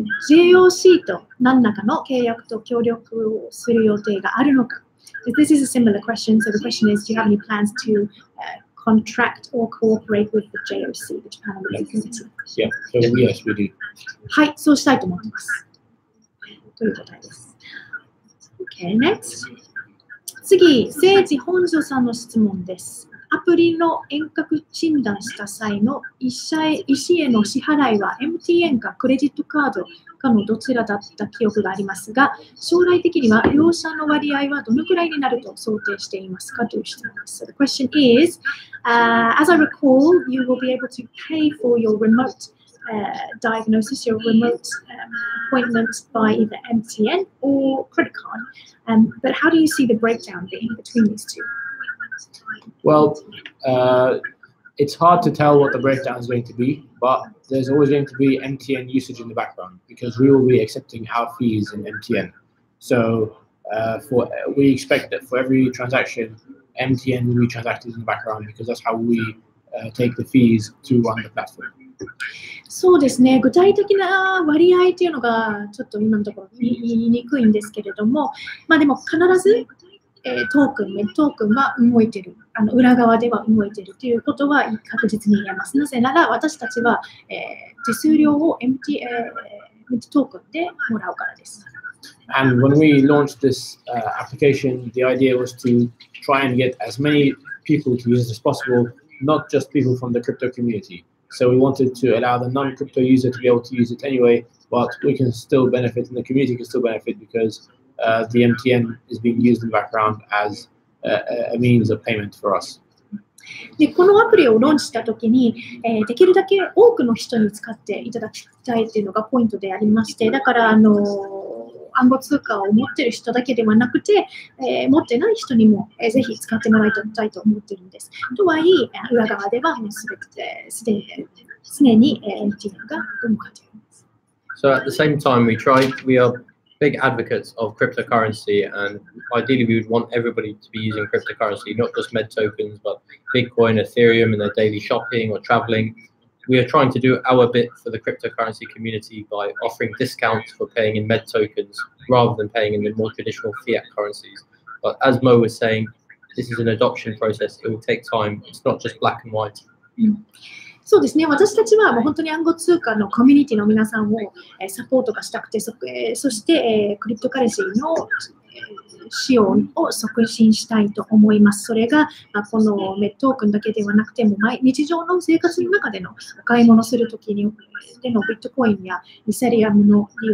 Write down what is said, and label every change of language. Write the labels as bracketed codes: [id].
[ja] JOC と何らかの契約と協力をする予定があるのか。 [en] This is a similar question. So the question is, do you have any plans to contract or cooperate with the JOC, the Japan Olympic Committee? Yeah, so yes, we do. [ja] はい、そうしたいと思っています。という答えです。 [en] Okay, next. [ja] 次、政治本庄さんの質問です。アプリの遠隔診断した際の医師への支払いは MTN かクレジットカードかのどちらだった記憶がありますが、将来的には両者の割合はどのくらいになると想定していますかという質問です。 [en] So the question is, as I recall, you will be able to pay for your remote diagnosis, your remote appointment by either MTN or credit card. But how do you see the breakdown being between these two? Well, it's hard to tell what the breakdown is going to be, but there's always going to be MTN usage in the background because we will be accepting our fees in MTN. So we expect that for every transaction, MTN will be transacted in the background because that's how we take the fees to run the platform. [ja] そうですね、具体的な割合というのがちょっと今のところ言いにくいんですけれども、でも必ずトークン、メットークンが動いている、裏側では動いているということは確実に言えます。なぜなら私たちは、手数料をメットークンでもらうからです。 [en] And when we launched this application, the idea was to try and get as many people to use it as possible, not just people from the crypto community. So we wanted to allow the non-crypto user to be able to use it anyway, but we can still benefit and the community can still benefit because the MTN is being used in the background as a means of payment for us. [ja] でこのアプリをローンチしたときに、できるだけ多くの人に使っていただきたいというのがポイントでありまして、だから暗号通貨を持っている人だけではなくて、持ってない人にも、ぜひ使ってもらいたいと思っているんです。とはいえ、裏側ではもうすでに MTN が動かれています。 [en] So at the same time, we are big advocates of cryptocurrency, and ideally we would want everybody to be using cryptocurrency, not just med tokens, but Bitcoin, Ethereum in their daily shopping or traveling. We are trying to do our bit for the cryptocurrency community by offering discounts for paying in med tokens rather than paying in the more traditional fiat currencies. But as Mo was saying, this is an adoption process. It will take time. It's not just black and white. [ja] そうですね、私たちはもう本当に暗号通貨のコミュニティの皆さんをサポートがしたくて、そして、クリプトカレンシーの使用を促進したいと思います。それがこのメットークンだけではなくても、日常の生活の中でのお買い物するときにでのビットコインやイセリアムの